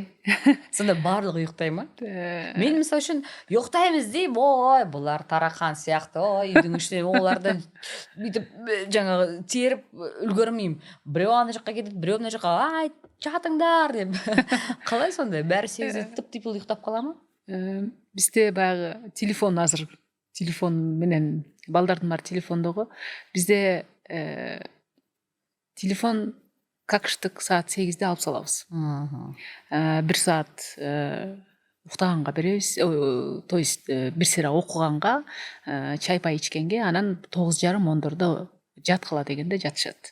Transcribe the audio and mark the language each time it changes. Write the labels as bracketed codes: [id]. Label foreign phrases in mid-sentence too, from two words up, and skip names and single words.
[kk] Сонда барлығы ұйықтай ма? Мен мысалы үшін ұйықтаймыз деймін, ой, бұлар тарақан сияқты, ой, үйдің ішіне оларды бүйтіп жаңағы теріп үлгермеймін. Біреу ана жаққа кетеді, біреу мына жаққа, ай, жатыңдар деп. Қалай сонда? Бәрі 8-де тып-типыл ұйықтап қала ма? [ky] Бизде баягы телефон азыр. Телефон менен балдардын бар телефондогу. Бизде телефон какштык саат 8-де алып салабыз. 1 саат уктаганга беребиз, то есть бир сыйра окуганга, чай пай ичкенге, анан 9:30-10 жаткыла дегенде жатышат.